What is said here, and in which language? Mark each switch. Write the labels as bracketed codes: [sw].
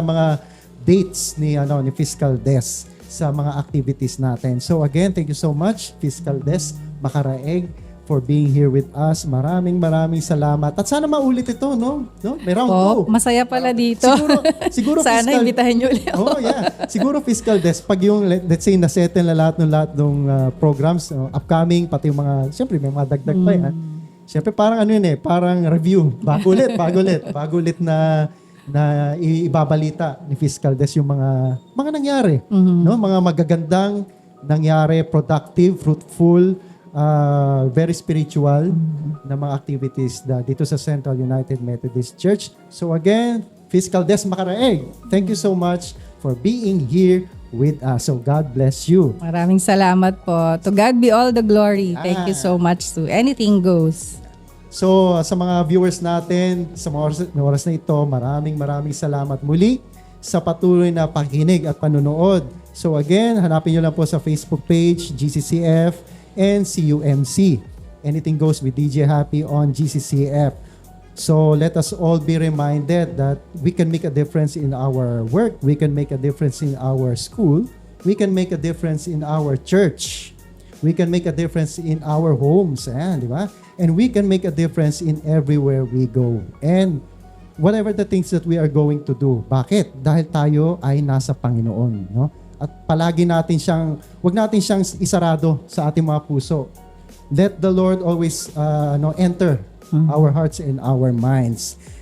[tl] na mga dates ni Fiscal Des sa mga activities natin. [en] So again, thank you so much Fiscal Des Macaraeg for being here with us. [tl] Maraming salamat. At sana maulit ito, no? May round 2. Masaya pala dito. Siguro Sana Fiscal, imbitahin niyo ulit. Oh, yeah. Siguro Fiscal Des, pag yung, let's say, nasettle na lahat ng programs, upcoming, pati yung mga, siyempre, may mga dagdag pa yan. Siyempre, parang parang review. Bago ulit na ibabalita ni Fiscal Des yung mga nangyari. No? Mga magagandang nangyari, productive, fruitful, very spiritual na mga activities dito sa Central United Methodist Church. [en] So again, Fiscal Des Macaraeg, thank you so much for being here with us. So God bless you. [tl] Maraming salamat po. [en] To God be all the glory. Thank you so much to Anything Goes. [tl] So sa mga viewers natin, sa mga oras na ito, maraming salamat muli sa patuloy na pakikinig at panonood. So again, hanapin nyo lang po sa Facebook page, GCCF and CUMC. [en] Anything Goes with DJ Happy on GCCF. So let us all be reminded that we can make a difference in our work, we can make a difference in our school, we can make a difference in our church, we can make a difference in our homes, di ba? And we can make a difference in everywhere we go. And whatever the things that we are going to do. [tl] Bakit? Dahil tayo ay nasa Panginoon, no? At palagi wag natin siyang isarado sa ating mga puso. [en] Let the Lord always enter our hearts and our minds.